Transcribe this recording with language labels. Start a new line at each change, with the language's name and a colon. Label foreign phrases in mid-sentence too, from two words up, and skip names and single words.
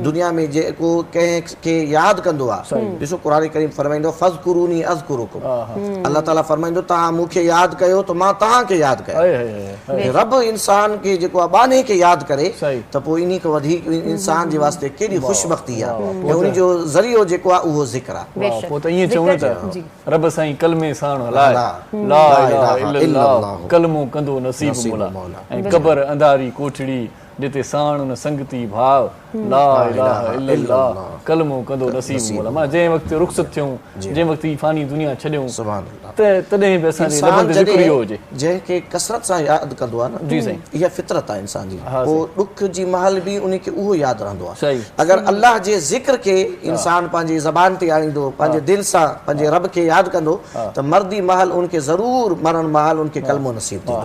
Sindhi: दुनिया में जेको कंहिंखे यादि कंदो आहे, ॾिसो क़ुरान करीम फरमाईंदो
Arabic: فاذكروني أذكركم,
Sindhi: अल्लाह ताला फरमाईंदो तव्हां मूंखे यादि कयो त मां तव्हांखे यादि कयो। रब इंसान खे जेको आहे बाने खे यादि करे त पोइ इन खां वधीक इंसान जे वास्ते केॾी ख़ुशबख़्ती आहे, उन जो ज़रियो जेको आहे उहो ज़िक्र आहे। पोइ त ईअं चऊं त रब साईं कलमे साण हलाए,
Arabic: لا إله إلا الله
Sindhi: कलमो कंदो नसीब मोला, ऐं क़बर अंधारी कोठड़ी जिते साण न संगती भाव,
Arabic: لا إله إلا الله
Sindhi: कलमो कंदो नसीब मोला। मां जंहिं वक़्तु रुख़्सत थियूं, जंहिं वक़्तु ई फ़ानी दुनिया छॾियूं, त तॾहिं बि असांजे लबनि ते ज़िक्र इहो हुजे। जंहिंखे कसरत सां यादि कंदो आहे न, जी साईं, इहा फितरत आहे इंसान जी, पोइ ॾुख जी महल बि उनखे उहो यादि रहंदो आहे। सही, अगरि अल्लाह जे ज़िक्र खे इंसान पंहिंजी ज़बान ते आणींदो, पंहिंजे दिलि सां पंहिंजे रब खे यादि कंदो, त मर्दी महल उनखे ज़रूरु मरण महल उनखे कलमो नसीब थींदो।